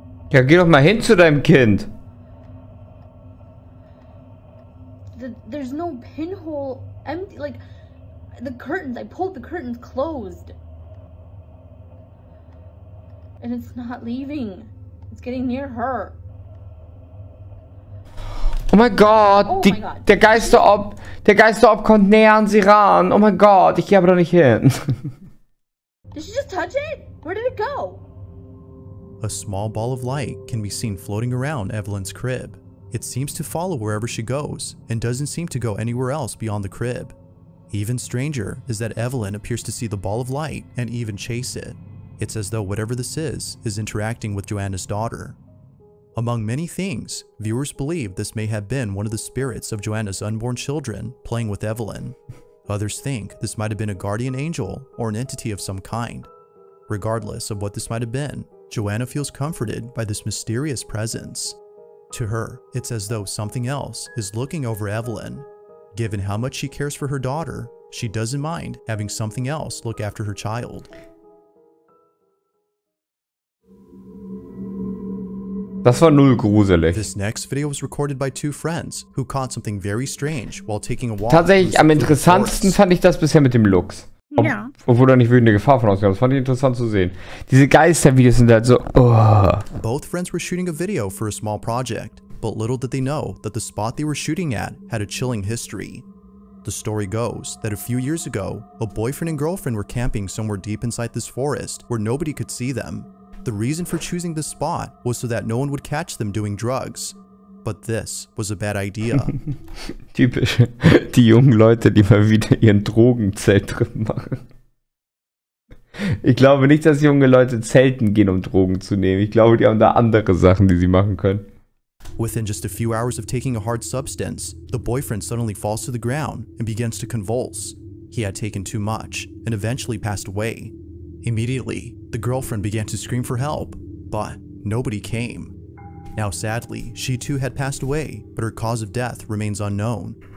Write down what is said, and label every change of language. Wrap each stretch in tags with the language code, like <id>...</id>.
<de>Ja, geh doch mal hin zu deinem Kind.</de> <en>There's no pinhole, empty, like, the curtains, I pulled the curtains closed. and it's not leaving. It's getting near her.</en> <de>Oh mein Gott, Oh mein Gott. Der Geisterorb kommt näher an sie ran. Oh mein Gott, ich gehe aber doch nicht hin.</de> <en>Did she just touch it? Where did it go? A small ball of light can be seen floating around Evelyn's crib. It seems to follow wherever she goes and doesn't seem to go anywhere else beyond the crib. Even stranger is that Evelyn appears to see the ball of light and even chase it. It's as though whatever this is interacting with Joanna's daughter. Among many things, viewers believe this may have been one of the spirits of Joanna's unborn children playing with Evelyn. Others think this might have been a guardian angel or an entity of some kind. Regardless of what this might have been, Joanna feels comforted by this mysterious presence. To her, it's as though something else is looking over Evelyn. Given how much she cares for her daughter, she doesn't mind having something else look after her child.</en> <de>Das war null gruselig.</de> <en>This next video was recorded by two friends who caught something very strange while taking a walk.</en> <de>Tatsächlich am interessantesten fand ich das bisher mit dem Lux. Ja. Obwohl da nicht wirklich eine Gefahr von ausgegangen ist. Das fand ich interessant zu sehen. Diese Geistervideos sind halt so, oh.</de> <en>Both friends were shooting a video for a small project, but little did they know that the spot they were shooting at had a chilling history. The story goes that a few years ago, a boyfriend and girlfriend were camping somewhere deep inside this forest where nobody could see them. The reason for choosing this spot was so that no one would catch them doing drugs. But this was a bad idea.</en> <de>Typisch. Die jungen Leute, die mal wieder ihren Drogenzelttrip machen. Ich glaube nicht, dass junge Leute zelten gehen, um Drogen zu nehmen. Ich glaube, die haben da andere Sachen, die sie machen können.</de> <en>Within just a few hours of taking a hard substance, the boyfriend suddenly falls to the ground and begins to convulse. He had taken too much and eventually passed away. Immediately, the girlfriend began to scream for help, but nobody came. Now sadly, she too had passed away, but her cause of death remains unknown.</en>